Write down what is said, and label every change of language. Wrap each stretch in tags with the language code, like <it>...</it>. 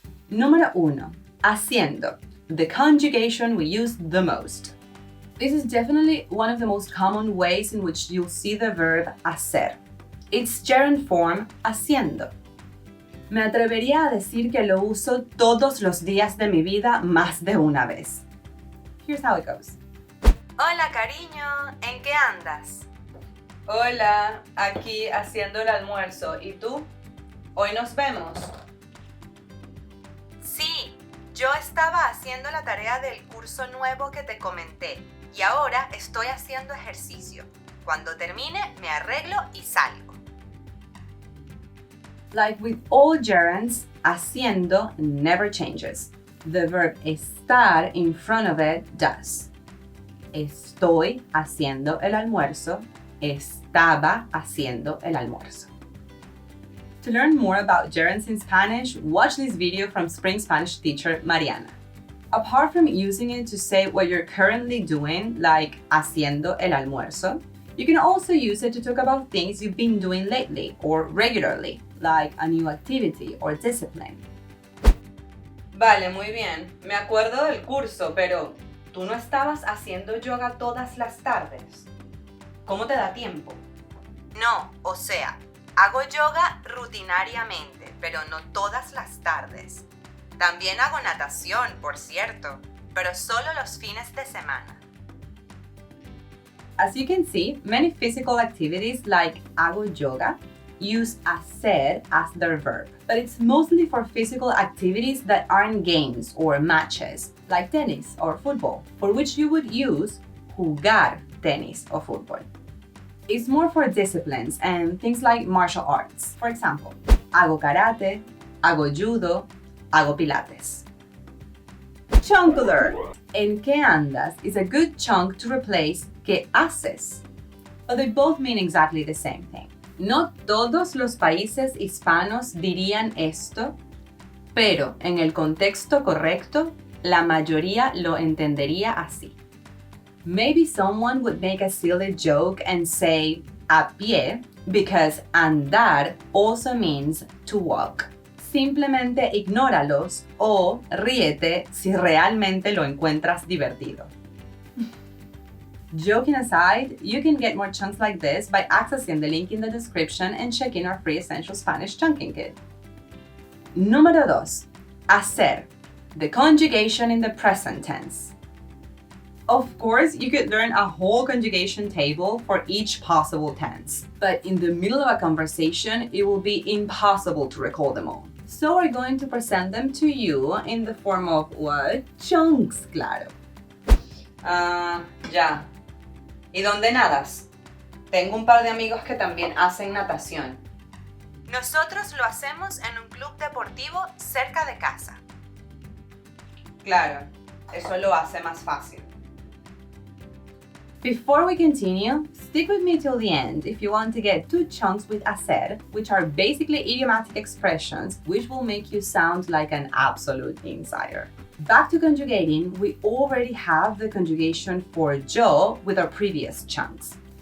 <en>Número 1. Haciendo, the conjugation we use the most. This is definitely one of the most common ways in which you'll see the verb hacer. It's gerund form haciendo.</en> <es>Me atrevería a decir que lo uso todos los días de mi vida más de una vez.</es> <en>Here's how it goes.</en> <es>Hola, cariño, ¿en qué andas? Hola, aquí haciendo el almuerzo. ¿Y tú? Hoy nos vemos. Sí, yo estaba haciendo la tarea del curso nuevo que te comenté y ahora estoy haciendo ejercicio. Cuando termine, me arreglo y salgo.</es> <en>Like with all gerunds, haciendo never changes. The verb estar in front of it does.</en> <es>Estoy haciendo el almuerzo. Estaba haciendo el almuerzo.</es> <en>To learn more about gerunds in Spanish, watch this video from Spring Spanish teacher Mariana. Apart from using it to say what you're currently doing, like</en> <es>haciendo el almuerzo,</es> <en>you can also use it to talk about things you've been doing lately or regularly, like a new activity or discipline.</en> <es>Vale, muy bien. Me acuerdo del curso, pero ¿tú no estabas haciendo yoga todas las tardes? ¿Cómo te da tiempo? No, o sea, hago yoga rutinariamente, pero no todas las tardes. También hago natación, por cierto, pero solo los fines de semana.</es> <en>As you can see, many physical activities like</en> <es>hago yoga</es> <en>use hacer as their verb, but it's mostly for physical activities that aren't games or matches, like tennis or football, for which you would use</en> <es>jugar tenis</es> <en>or football. It's more for disciplines and things like martial arts. For example,</en> <es>hago karate, hago judo, hago pilates.</es> <en>Chunk alert!</en> <es>En qué andas</es> <en>is a good chunk to replace</en> <es>qué haces.</es> <en>But they both mean exactly the same thing.</en> <es>No todos los países hispanos dirían esto, pero en el contexto correcto, la mayoría lo entendería así.</es> <en>Maybe someone would make a silly joke and say</en> <es>a pie</es> <en>because andar also means to walk.</en> <es>Simplemente ignóralos o ríete si realmente lo encuentras divertido.</es> <en>Joking aside, you can get more chunks like this by accessing the link in the description and checking our free Essential Spanish Chunking Kit.</en> <es>Número 2.</es> <en>Hacer, the conjugation in the present tense. Of course, you could learn a whole conjugation table for each possible tense, but in the middle of a conversation, it will be impossible to recall them all. So we're going to present them to you in the form of what?</en> <es>Chunks, claro. Ya. ¿Y dónde nadas? Tengo un par de amigos que también hacen natación. Nosotros lo hacemos en un club deportivo cerca de casa. Claro, eso lo hace más fácil.</es> <en>Before we continue, stick with me till the end if you want to get 2 chunks with hacer, which are basically idiomatic expressions which will make you sound like an absolute insider. Back to conjugating, we already have the conjugation for yo with our previous chunks.</en>